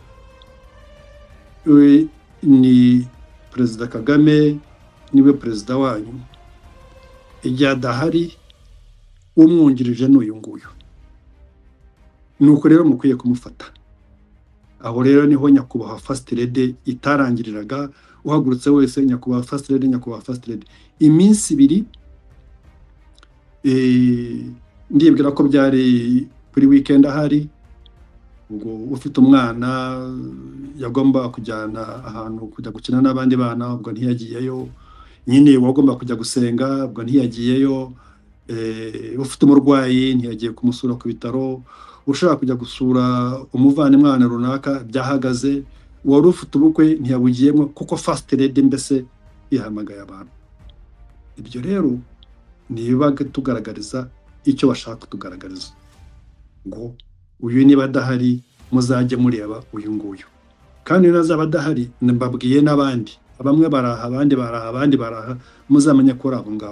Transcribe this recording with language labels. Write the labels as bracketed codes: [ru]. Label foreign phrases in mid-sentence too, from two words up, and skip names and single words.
[rw] Ni Perezida Kagame niwe perezida wanyu, igihe adahari umwungirije n'uyu nguyu. Nuko rero mukwiye kumufata aho rero niho nyakubahwa [en] first lady [rw] itarangiriraga, uhagurutse wese nyakubahwa [en] first lady, [rw] nyakubahwa [en] first lady. [rw] Iminsi ibiri ndibwira ko byari kuri weekend ahari, ngo ufite umwana yagomba kujyana ahantu kujya gukina n'abandi bana, ubwo ntiyagiyeyo. Nyine wagomba kujya gusenga, ubwo ntiyagiyeyo. Ufite umurwayi ntiyagiye kumusura ku bitaro. Ushaka kujya gusura umuvandimwe ahantu runaka byahagaze. Wari ufite ubukwe ntiyabugiyemo kuko [en] first lady [rw] mbese yahamagaye abantu. Ibyo rero nibaga tugaragariza icyo bashaka kutugaragariza, ngo uyu niba adahari muzajye mureba uyu nguyu, kandi nazaba adahari mbabwiye n'abandi, bamwe baraha abandi baraha abandi baraha, muzamenye ko ari abo ngabo.